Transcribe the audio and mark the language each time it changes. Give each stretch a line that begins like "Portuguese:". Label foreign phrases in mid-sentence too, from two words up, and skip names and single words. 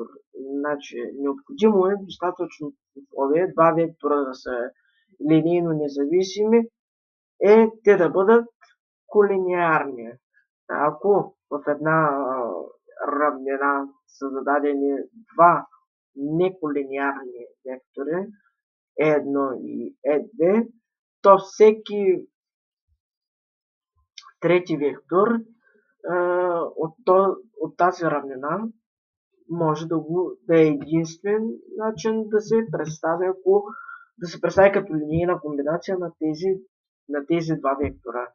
Bulgarian: Значи, необходимо е достатъчно условие два вектора да са линейно независими те да бъдат колинеарни. Ако в една равнина са зададени два неколинеарни вектори E1 и E2, то всеки трети вектор от тази равнина може да е единствен начин да се представи като линейна комбинация на тези два вектора.